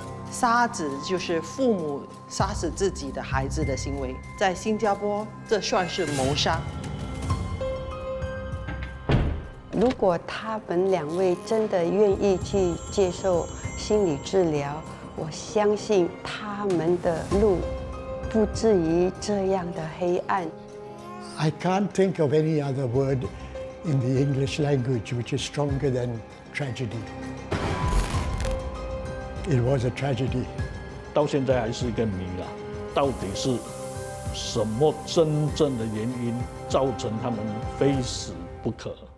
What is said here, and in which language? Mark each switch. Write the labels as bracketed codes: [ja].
[zh] 杀子就是父母杀死自己的孩子的行为，在新加坡这算是谋杀。如果他们两位真的愿意去接受心理治疗，我相信他们的路不至于这样的黑暗。 [en] I can't think of any other word in the English language which is stronger than tragedy. It was a tragedy. [zh] 到现在还是一个谜啦，到底是什么真正的原因造成他们非死不可？